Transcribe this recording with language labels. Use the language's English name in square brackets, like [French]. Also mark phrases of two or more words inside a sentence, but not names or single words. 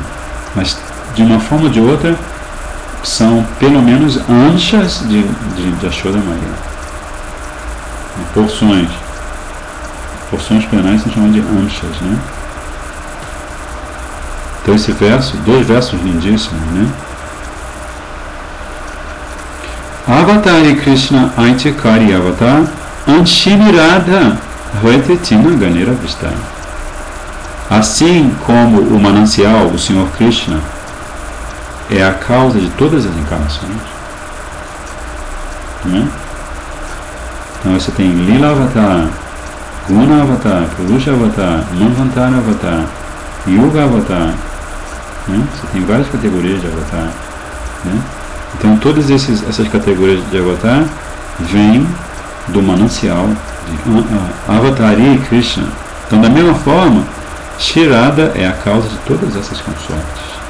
[Portuguese] Mas de uma forma ou de outra são pelo menos anchas de Yashoda Maya. Porções penais são chamadas de anchas, né? Então esse verso, dois versos lindíssimos, né? [Bangla] অবতারী কৃষ্ণ ঐতিকারী অবতার অংশিনী রাধা হৈতে তিন গণের বিস্তা. [Portuguese] Assim como o manancial, o Senhor Krishna, é a causa de todas as encarnações. Né? Então você tem Lila Avatar, Guna Avatar, Purusha Avatar, Manvantara Avatar, Yuga Avatar. Né? Você tem várias categorias de Avatar. Né? Então todas essas categorias de Avatar vêm do manancial de Avatari Krishna. Então, da mesma forma, Shri Radha é a causa de todas essas consortes.